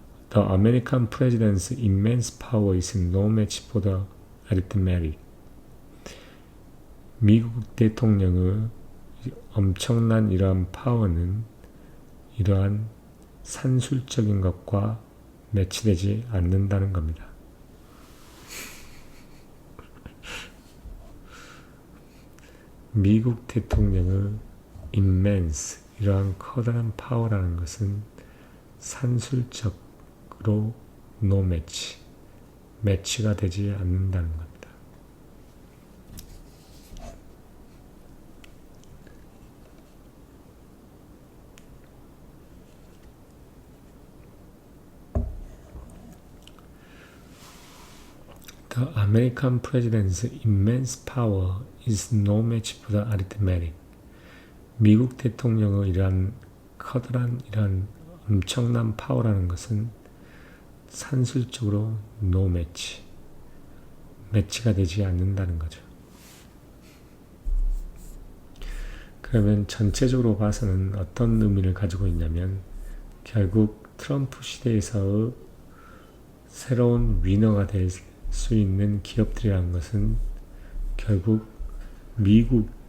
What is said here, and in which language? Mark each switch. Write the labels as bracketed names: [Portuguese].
[English] The American president's immense power is no match for the arithmetic. [Korean] 미국 대통령의 엄청난 이러한 파워는 이러한 산술적인 것과 매치되지 않는다는 겁니다. 미국 대통령의 immense, 이러한 커다란 파워라는 것은 산술적으로 [English] no match, [Korean] 매치가 되지 않는다는 겁니다. [English] The American president's immense power is no match for the arithmetic. [Korean] 미국 대통령의 이러한 커다란 이러한 엄청난 파워라는 것은 산술적으로 [English] no match, [Korean] 매치가 되지 않는다는 거죠. 그러면 전체적으로 봐서는 어떤 의미를 가지고 있냐면 결국 트럼프 시대에서의 새로운 위너가 될 수 있는 기업들이라는 것은 결국 미국